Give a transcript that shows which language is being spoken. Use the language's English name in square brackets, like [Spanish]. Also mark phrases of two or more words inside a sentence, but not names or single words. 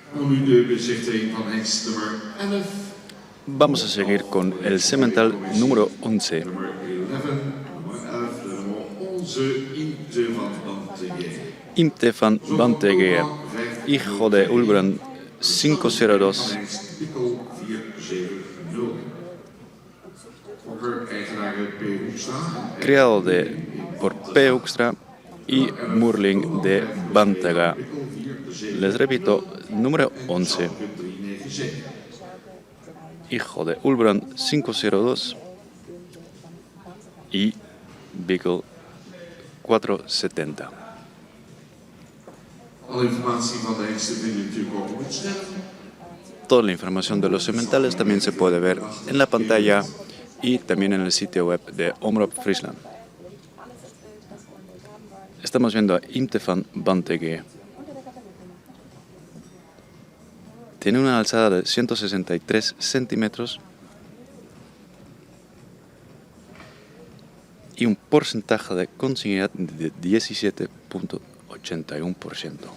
[Dutch] nu de bezichtiging van hengst nummer 11. [Spanish] Vamos a seguir con el semental número 11. [Dutch] Nummer 11, de nummer 11, Inte van Banteghe. [Spanish] Imte van Banteghe, hijo de Ulbrand 502. [Dutch] Pikkel 470. Fokker eigenaar P. Hoekstra. [Spanish] Criado por P. Hoekstra y Moerling de Banteghe. Les repito, número 11. Hijo de Ulbrand 502 y Bickel 470. [Dutch] Alle informatie van de hengsten vind je natuurlijk ook op het scherm. [Spanish] Toda la información de los sementales también se puede ver en la pantalla y también en el sitio web de Omroep Friesland. Estamos viendo a Imte van Banteghe. Tiene una alzada de 163 centímetros y un porcentaje de consanguinidad de 17.81%.